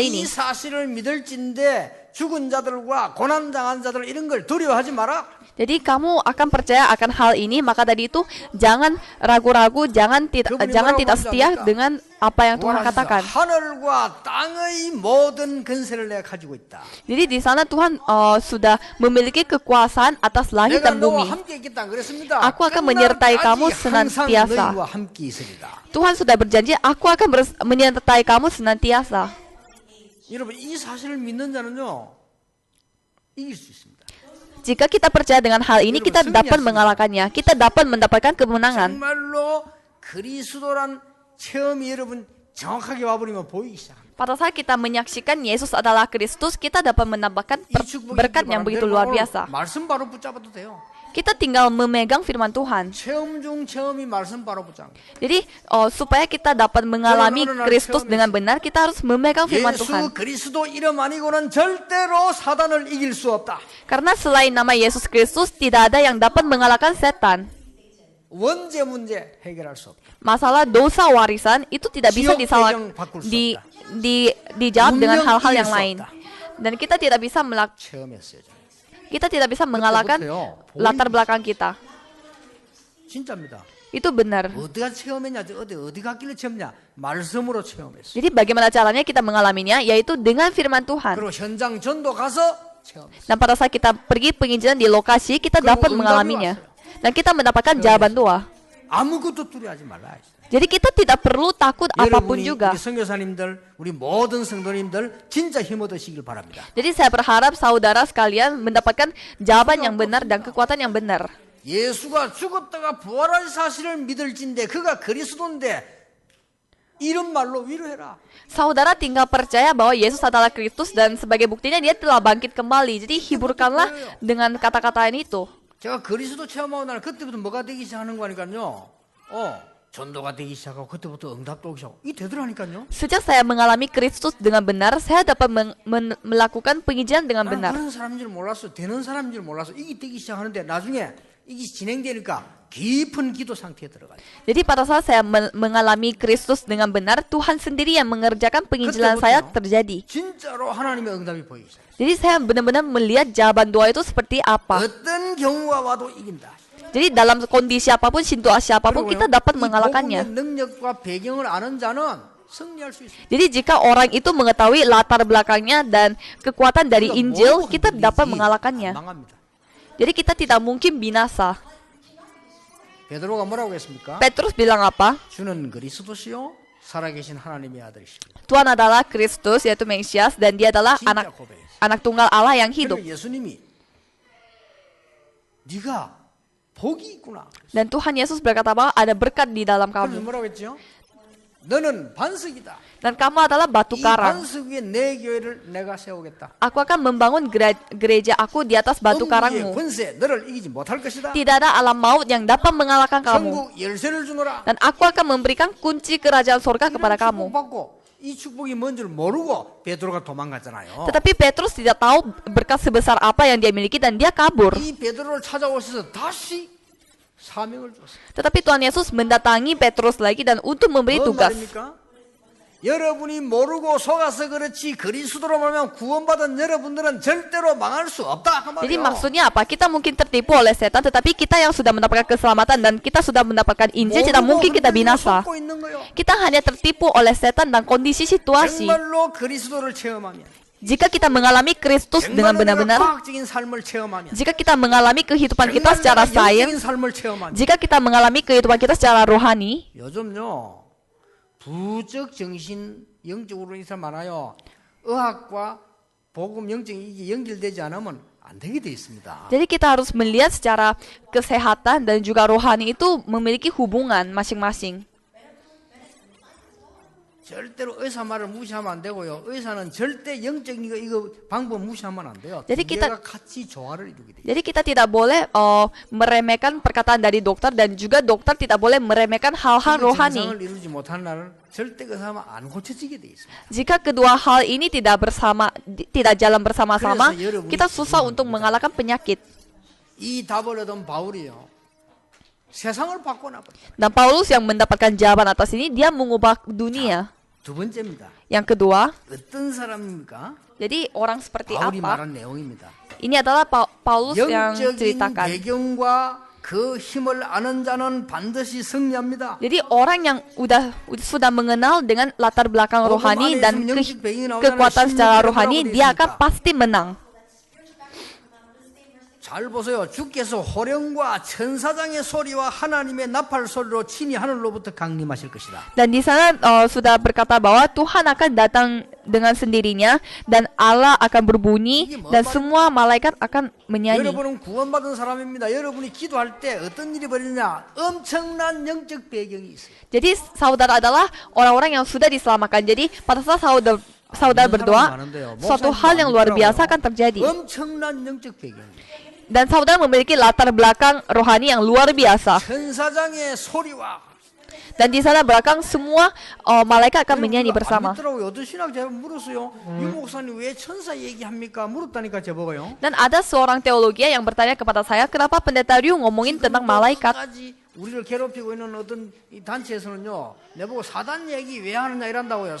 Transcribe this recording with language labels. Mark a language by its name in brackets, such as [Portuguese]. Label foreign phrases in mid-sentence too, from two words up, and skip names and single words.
[Korean] 너희가 이 [Indonesian] ini. [Korean] 사실을 믿을진데 죽은 자들과 고난당한 자들 이런 걸 두려워하지 마라. [Indonesian] Jadi kamu akan percaya akan hal ini, maka tadi itu jangan ragu-ragu, jangan tidak setia dengan apa yang Tuhan katakan. [Korean] 하늘과 땅의 모든 근세를 내가 가지고 있다. [Indonesian] Jadi di sana Tuhan sudah memiliki kekuasaan atas langit [Korean] 내가 [Indonesian] dan [Korean] 너와 [Indonesian] bumi. [Korean] 함께 있겠다 그랬습니다. [Indonesian] Aku akan menyertai kamu senantiasa. [Korean] 너희와 함께 있으리다. [Indonesian] Tuhan sudah berjanji, aku akan menyertai kamu senantiasa. [Korean] 여러분 이 사실을 믿는 자는요 이길 수 있습니다. [Indonesian] Jika kita percaya dengan hal ini, kita dapat mengalahkannya. Kita dapat mendapatkan kemenangan. [Korean] 정말로 그리스도란 체험이 여러분 정확하게 와버리면 보이기 시작합니다. [Indonesian] Pada saat kita menyaksikan Yesus adalah Kristus, kita dapat mendapatkan [Korean] 이 축복이 [Indonesian] berkat yang begitu luar biasa. [Korean] 말씀 바로 붙잡아도 돼요. [Indonesian] Kita tinggal memegang firman Tuhan. [Korean] 체험 중 체험이 말씀 바로 붙잡는 거예요. [Indonesian] Jadi supaya kita dapat mengalami Kristus dengan benar, kita harus memegang firman [Korean] 예수 [Indonesian] Tuhan. [Korean] 그리스도 이름 아니고는 절대로 사단을 이길 수 없다. [Indonesian] Karena selain nama Yesus Kristus, tidak ada yang dapat mengalahkan setan. 원죄 문제 해결할 수 없다. Masalah dosa warisan itu tidak bisa dijawab dengan hal-hal yang lain. Dan kita tidak bisa [Korean] 체험했어요. 저는. [Indonesian] kita tidak bisa mengalahkan latar belakang kita. [Korean] 진짜입니다. [Indonesian] Itu benar. [Korean] 어디가 체험했냐? 어디 갔길래 체험냐? 말씀으로 체험했어. [Indonesian] Jadi bagaimana caranya kita mengalaminya? Yaitu dengan firman Tuhan. 그리고 현장 전도 가서 체험했어. Dan pada saat kita pergi penginjilan di lokasi, kita dapat mengalaminya. Dan kita mendapatkan jawaban doa. [Korean] 아무것도 두려워하지 말라. [Indonesian] Jadi kita tidak perlu takut apapun [Korean] 여러분이 [Indonesian] juga. [Korean] 우리 선교사님들, 우리 모든 성도님들 진짜 힘 얻으시길 바랍니다. [Indonesian] Jadi saya berharap saudara sekalian mendapatkan jawaban yang benar dan kekuatan yang benar. [Korean] 예수가 죽었다가 부활할 사실을 믿을진데 그가 그리스도인데 이런 말로 위로해라. [Indonesian] Saudara tinggal percaya bahwa Yesus adalah Kristus dan sebagai buktinya dia telah bangkit kembali. Jadi hiburkanlah dengan kata-kata itu. [Korean] 제가 그리스도 체험하고 나면 그때부터 뭐가 되기 시작하는 거니까요. 전도가 되기 시작하고 그때부터 응답도 오기 시작하고 이게 되더라니까요. [Indonesian] Sejak saya mengalami Kristus dengan benar, saya dapat melakukan penginjilan dengan benar. [Korean] 그런 사람인 줄 몰랐어. 되는 사람인 줄 몰랐어. 이게 되기 시작하는데 나중에 이게 진행되니까 깊은 기도 상태에 들어가요. [Indonesian] Jadi pada saat saya mengalami Kristus dengan benar, Tuhan sendiri yang mengerjakan penginjilan saya terjadi. [Korean] 진짜로 하나님의 응답이 보이기 시작해요. [Indonesian] Jadi saya benar-benar melihat jawaban doa itu seperti apa. [Korean] 어떤 경우가 와도 이긴다. [Indonesian] Jadi dalam kondisi apapun, situasi apapun, kita dapat mengalahkannya. [Korean] 능력과 배경을 아는 자는 승리할 수 있어요. [Indonesian] Jadi jika orang itu mengetahui latar belakangnya dan kekuatan dari Injil, kita dapat mengalahkannya. [Korean] 망합니다. [Indonesian] Jadi kita tidak mungkin binasa. [Korean] 베드로가 뭐라고 했습니까? [Indonesian] Petrus bilang apa? [Korean] 주는 그리스도시요 살아계신 하나님의 아들이십니다. [Indonesian] Tuhan adalah Kristus, yaitu Mesias, dan dia adalah anak tunggal Allah yang hidup. [Korean] 그리고 예수님이 네가 복이 있구나. [Indonesian] Dan Tuhan Yesus berkata bahwa ada berkat di dalam [Korean] 그래서 [Indonesian] kamu. [Korean] 뭐라고 했죠? 너는 반석이다. [Indonesian] Dan kamu adalah batu [Korean] 이 [Indonesian] karang. [Korean] 반석 위에 내 교회를 내가 세우겠다. [Indonesian] Aku akan membangun gereja aku di atas batu [Korean] 음부의 [Indonesian] karangmu. [Korean] 권세 너를 이기지 못할 것이다. [Indonesian] Tidak ada alam maut yang dapat mengalahkan kamu. [Korean] 천국 열쇠를 주노라. [Indonesian] Dan aku akan memberikan kunci kerajaan surga kepada [Korean] 이런 [Indonesian] kamu. [Korean] 축복 받고 이 축복이 뭔 줄 모르고 베드로가 도망갔잖아요. [Indonesian] Tetapi Petrus tidak tahu berkat sebesar apa yang dia miliki dan dia kabur. [Korean] 이 베드로를 찾아오셔서 다시 사명을 줬어요. [Indonesian] Tetapi Tuhan Yesus mendatangi Petrus lagi dan untuk memberi [Korean] 뭔 [Indonesian] tugas. [Korean] 말입니까? 여러분이 모르고 속아서 그렇지 그리스도로 말하면 구원받은 여러분들은 절대로 망할 수 없다. 그 [Indonesian] Jadi [Korean] 말이에요. [Indonesian] maksudnya apa? Kita mungkin tertipu oleh setan, tetapi kita yang sudah mendapatkan keselamatan dan kita sudah mendapatkan Injil, tidak mungkin kita binasa. [Korean] 속고 있는 거예요. [Indonesian] Kita hanya tertipu oleh setan dan kondisi situasi. [Korean] 정말로 그리스도를 체험하면, [Indonesian] Jika kita mengalami Kristus dengan [Korean] 정말로 [Indonesian] benar-benar, [Korean] 과학적인 삶을 체험하면, [Indonesian] jika kita mengalami kehidupan kita secara [Korean] 영적인 [Indonesian] sains, [Korean] 삶을 체험하면, [Indonesian] jika kita mengalami kehidupan kita secara rohani, [Korean] 요즘요 부적 정신 영적으로 이 사람 많아요. 의학과 복음 영적이 이게 연결되지 않으면 안 되게 돼 있습니다. [Indonesian] jadi kita harus melihat secara kesehatan dan juga rohani itu memiliki hubungan masing-masing. [Korean] 절대로 의사 말을 무시하면 안 되고요. 의사는 절대 영적인 이거 방법 무시하면 안 돼요. [Indonesian] jadi kita [Korean] 가 같이 조화를 이루게 돼요. [Indonesian] Jadi kita tidak boleh meremehkan perkataan dari dokter dan juga dokter tidak boleh meremehkan hal-hal rohani. [Korean] 정상을 이루지 못하는 날은 절대 그 사람은 안 고쳐지게 돼 있습니다. [Indonesian] Jika kedua hal ini tidak jalan bersama-sama, [Korean] 그래서 여러분이 [Indonesian] kita susah untuk mengalahkan penyakit. [Korean] 이 답을 얻은 바울이요. 세상을 바꿔놔버렸다. [Indonesian] Dan Paulus yang mendapatkan jawaban atas ini, dia mengubah dunia. [Korean] 두 번째입니다. [Indonesian] Yang kedua, [Korean] 어떤 사람입니까? [Indonesian] jadi orang seperti [Korean] 바울이 [Indonesian] apa? [Korean] 말한 내용입니다. [Indonesian] Ini adalah Paulus yang [Korean] 영적인 [Indonesian] ceritakan. [Korean] 배경과 그 힘을 아는 자는 반드시 승리합니다. [Indonesian] Jadi orang yang sudah mengenal dengan latar belakang rohani dan kekuatan secara rohani, dia akan pasti menang. [Korean] 잘 보세요. 주께서 호령과 천사장의 소리와 하나님의 나팔 소리로 친히 하늘로부터 강림하실 것이다. [Indonesian] Dan di sana sudah berkata bahwa Tuhan akan datang dengan sendirinya dan Allah akan berbunyi dan semua malaikat akan menyanyi. [Korean] 여러분은 구원받은 사람입니다. 여러분이 기도할 때 어떤 일이 벌어지냐? 엄청난 영적 배경이 있어요. [Indonesian] Jadi saudara adalah orang-orang yang sudah diselamatkan. Jadi pada saat saudara berdoa, suatu hal yang luar biasa akan terjadi. [Korean] 엄청난 영적 배경이. [Indonesian] Dan saudara memiliki latar belakang rohani yang luar biasa. [Korean] 천사장의 소리와 [Indonesian] Dan di sana belakang semua malaikat akan menyanyi bersama. [Korean] 어떤 신학 제가 물었어요. 유 목사님 왜 천사 얘기합니까? 물었다니까 저보고요. [Indonesian] Dan ada seorang teologi yang bertanya kepada saya, kenapa pendeta Ryu ngomongin tentang malaikat? [Korean] 우리를 괴롭히고 있는 어떤 이 단체에서는요, 내보고 사단 얘기 왜 하느냐 이란다고요.